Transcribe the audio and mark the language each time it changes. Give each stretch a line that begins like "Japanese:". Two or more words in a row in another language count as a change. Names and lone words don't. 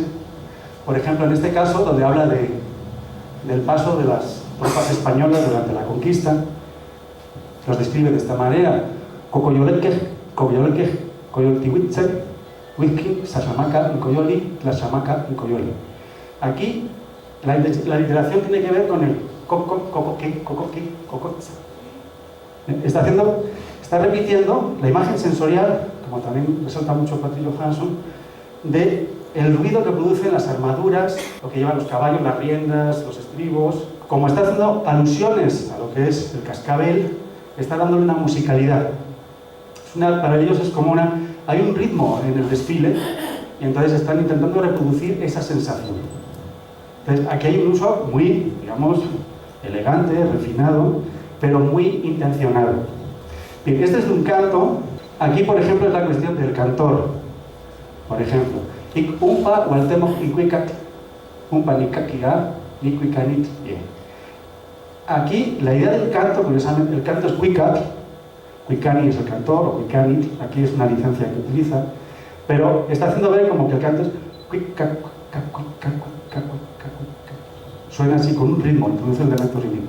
Spanish: Por ejemplo, en este caso, donde habla del paso de las tropas españolas durante la conquista, los describe de esta manera:
Nahuatl languages: Cocoyoleque, Cocoyoleque, Coyoltihuitzec, Huizqui, Saxamaca, Incoyoli, Tlaxamaca, Incoyoli.
Spanish: Aquí la literación tiene que ver con el coco,
Nahuatl languages: cocoque, cocoque, cocotza.
Spanish: Está repitiendo la imagen sensorial, como también resalta mucho Patrick Johansson, de el ruido que producen las armaduras, lo que llevan los caballos, las riendas, los estribos. Como está haciendo alusiones a lo que es el cascabel, está dándole una musicalidad. Para ellos es como hay un ritmo en el desfile y entonces están intentando reproducir esa sensación. Entonces aquí hay un uso muy, digamos, elegante, refinado, pero muy intencionado. Bien, este es un canto. Aquí, por ejemplo, es la cuestión del cantor.
Nahuatl languages: Por ejemplo, ik umpa waltemo ikuikat, umpa nikakia, nikuikanit.
Spanish: Aquí, la idea del canto, curiosamente, el canto es kuikat, kuikani es el cantor, o kuikanit, aquí es una licencia que utiliza, pero está haciendo ver como que el canto es kuikak, suena así con un ritmo, introduce el elemento rítmico.